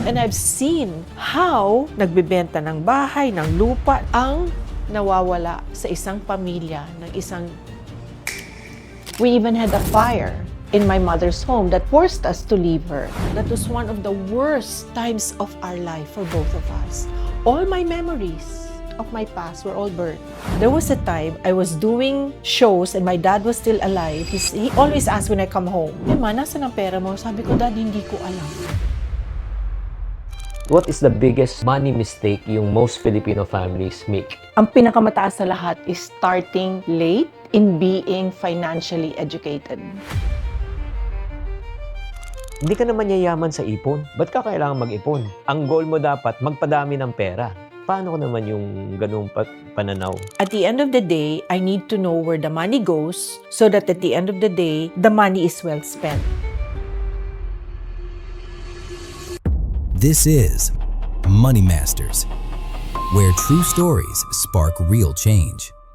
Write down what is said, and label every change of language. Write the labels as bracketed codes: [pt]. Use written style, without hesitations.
[en] And I've seen how [tl] nagbebenta ng bahay, ng lupa, ang nawawala sa isang pamilya, ng isang... [en] We even had a fire in my mother's home that forced us to leave her. That was one of the worst times of our life for both of us. All my memories of my past were all burned. There was a time I was doing shows and my dad was still alive. He always asked when I come home, [tl] "Ma, nasaan ang pera mo?" Sabi ko, "Dad, hindi ko alam." [en] What is the biggest money mistake yung most Filipino families make? [tl] Ang pinakamataas sa lahat [en] is starting late in being financially educated. [tl] Hindi ka naman yayaman sa ipon. Ba't ka kailangan mag-ipon? Ang goal mo dapat, magpadami ng pera. Paano ko naman yung ganung pananaw? [en] At the end of the day, I need to know where the money goes so that at the end of the day, the money is well spent. This is Money Masters, where true stories spark real change.